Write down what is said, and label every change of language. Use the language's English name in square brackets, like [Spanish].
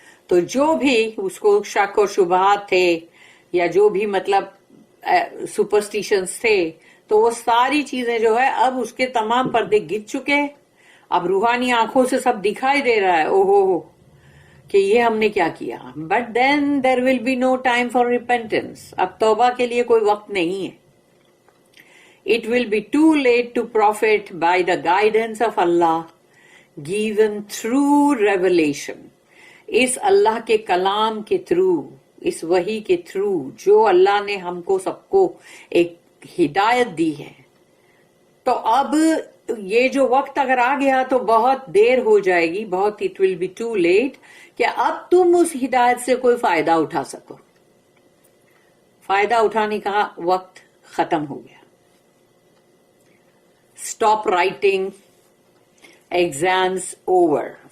[Urdu] تو جو بھی اس کو شک اور شبہات تھے یا جو بھی مطلب سپرسٹیشنز تھے، تو وہ ساری چیزیں جو ہے اب اس کے تمام پردے گر چکے. اب روحانی آنکھوں سے سب دکھائی دے رہا ہے. او ہو کہ یہ ہم نے کیا کیا. [English] But then there will be no time for repentance. [Urdu] اب توبہ کے لیے کوئی وقت نہیں ہے. [English] It will be too late to profit by the guidance of Allah given through revelation. [Urdu] اس اللہ کے کلام کے تھرو، اس وحی کے تھرو جو اللہ نے ہم کو سب کو ایک ہدایت دی ہے. تو اب یہ جو وقت اگر آ گیا تو بہت دیر ہو جائے گی، بہت [English] it will be too late [Urdu] کہ اب تم اس ہدایت سے کوئی فائدہ اٹھا سکو. فائدہ اٹھانے کا وقت ختم ہو گیا. [English] Stop writing, exams over.